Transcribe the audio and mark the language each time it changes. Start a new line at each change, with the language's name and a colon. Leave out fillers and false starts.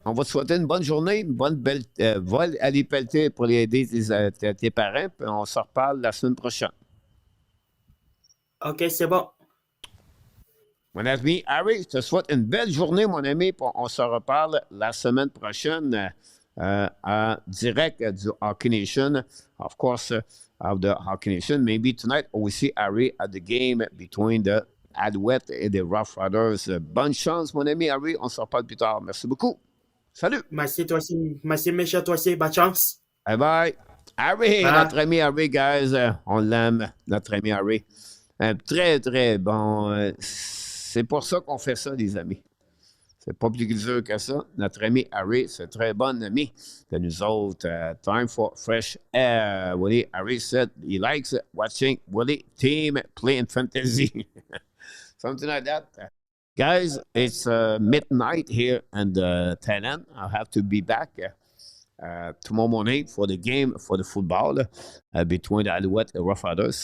French: On va te souhaiter une bonne journée, une bonne belle vol à les pelleter pour aider tes parents, puis on se reparle la semaine prochaine. OK, c'est bon. Mon ami Harry, je te souhaite une belle journée, mon ami, puis on se reparle la semaine prochaine en direct du Hockey Nation.
English: Of course, of the Hockey Nation. Maybe tonight we see Harry at the game between the Alouettes et the Rough Riders.
French: Bonne chance, mon ami Harry. On se reparle plus tard. Merci beaucoup. Salut. Merci, toi aussi. Merci, monsieur, toi aussi. Bonne chance. Bye bye. Harry, Bye. notre ami Harry, guys. On l'aime, notre ami Harry. Un très, très bon. C'est pour ça qu'on fait ça, les amis. C'est pas plus dur que ça. Notre ami Harry, c'est un très bon ami de nous autres.
English: Time for fresh air. Willie Harry said he likes watching Willie team playing fantasy. Something like that. Guys, it's midnight here in the Thailand. I'll have to be back tomorrow morning for the game, for the football between the Alouette and Rough Riders.